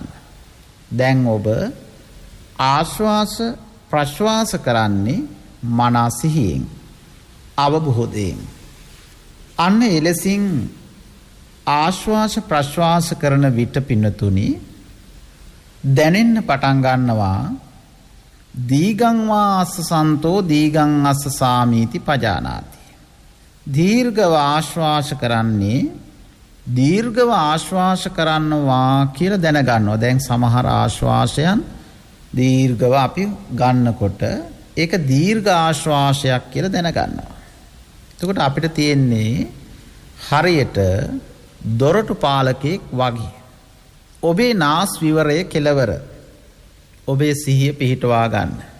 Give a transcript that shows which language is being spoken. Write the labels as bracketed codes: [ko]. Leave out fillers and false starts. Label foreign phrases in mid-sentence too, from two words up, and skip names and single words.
[si] දැන් ඔබ ආශ්වාස ප්‍රශ්වාස කරන්නේ මනාසිහියෙන්, අවබෝධයෙන්. අන්න එලෙසින් ආශ්වාස ප්‍රශ්වාස කරන විට පින්නතුනි දැනෙන්න පටන් ගන්නවා [pi] දීගං වා අස්සසන්තෝ දීගං අස්ස සාමීති පජානාති. [si] දීර්ඝව ආශ්වාස කරන්නේ දීර්ඝව ආශ්වාස කරනවා කියලා දැනගන්නවා. දැන් සමහර ආශ්වාසයන් දීර්ඝව අපි ගන්නකොට ඒක දීර්ඝ ආශ්වාසයක් කියලා දැනගන්නවා. එතකොට අපිට තියෙන්නේ හරියට දොරටු පාලකෙක් වගේ ඔබේ නාස් විවරය කෙලවර ඔබේ සිහිය පිහිටවා ගන්න.